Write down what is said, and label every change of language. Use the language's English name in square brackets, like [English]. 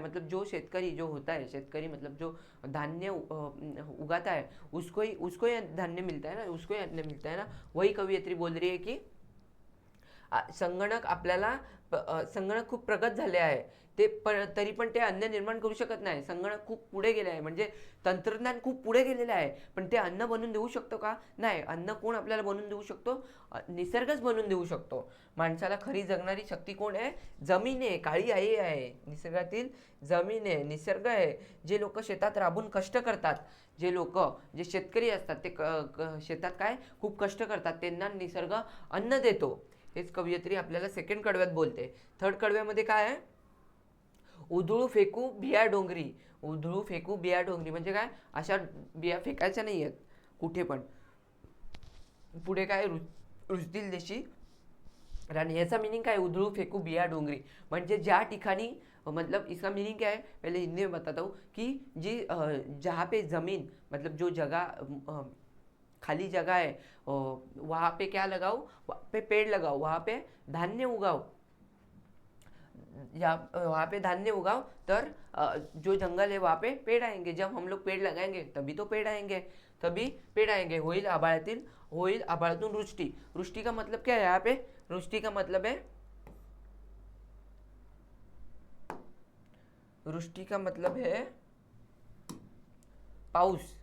[Hindi] मतलब जो शेतकरी जो होता है, शेतकरी मतलब जो धान्य उगाता है, उसको ही धान्य मिलता है ना, उसको ही अन्न मिलता है ना. वही कवियत्री बोल रही है की [Marathi] संगणक आपल्याला संगणक खूप प्रगत झाले आहे, ते तरी पण ते अन्न निर्माण करू शकत नाही. संगणक खूप पुढे गेले आहे, म्हणजे तंत्रज्ञान खूप पुढे गेलेलं आहे, पण ते अन्न बनवून देऊ शकतो का, नाही. अन्न कोण आपल्याला बनवून देऊ शकतो, निसर्गच बनवून देऊ शकतो. माणसाला खरी जगणारी शक्ती कोण आहे, जमीन आहे, काळी आई आहे, निसर्गातील जमीन आहे, निसर्ग आहे. जे लोक शेतात राबून कष्ट करतात, जे लोक जे शेतकरी असतात, ते शेतात काय खूप कष्ट करतात, त्यांना निसर्ग अन्न देतो. हेच कवयित्री आपल्याला सेकंड कडव्यात बोलते. थर्ड कडव्यामध्ये काय आहे, उधळू फेकू बिया डोंगरी. उधळू फेकू बिया डोंगरी म्हणजे काय, अशा बिया फेकायच्या नाही आहेत कुठे पण. पुढे काय, रुजतील देशी राणी. याचा मिनिंग काय, उधळू फेकू बिया डोंगरी म्हणजे ज्या ठिकाणी, [Hindi] मतलब इसका मीनिंग क्या है, पहले हिंदी में बताता हूँ कि जी जहाँ पे ज़मीन मतलब जो जगह खाली जगह है, वहाँ पे क्या लगाओ, वहाँ पे पेड़ लगाओ, वहाँ पे धान्य उगाओ, या वहाँ पे धान्य उगाओ, तर जो जंगल है वहाँ पे पेड़ आएंगे. जब हम लोग पेड़ लगाएंगे तभी तो पेड़ आएंगे, तभी पेड़ आएंगे. [Marathi] होईल आभाळातील, होईल आभाळातून वृष्टी. [Hindi] वृष्टी का मतलब क्या है यहाँ पे, वृष्टि का मतलब है, वृष्टि का मतलब है पाऊस.